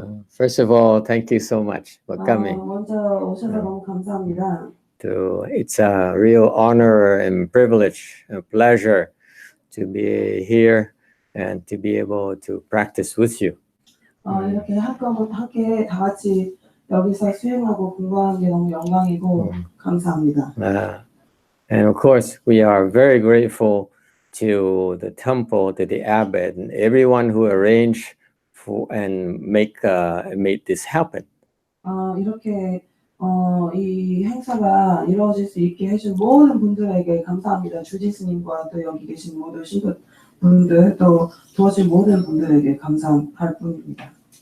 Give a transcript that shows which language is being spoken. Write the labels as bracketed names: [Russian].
[English] First of all, thank you so much for coming. [Korean] 먼저 오셔서 너무 감사합니다. [English] It's a real honor and privilege, a pleasure to be here and to be able to practice with you. [Korean] 이렇게 함께 다 같이 여기서 수행하고 공부하는 게 너무 영광이고 감사합니다. [English] And of course, we are very grateful to the temple, to the abbot, and everyone who arranged for and made this happen. [Korean] 이렇게 이 행사가 이루어질 수 있게 해준 모든 분들에게 감사합니다. 주지 스님과 또 여기 계신 모든 신도분들 또 도와준 모든 분들에게 감사할 뿐입니다.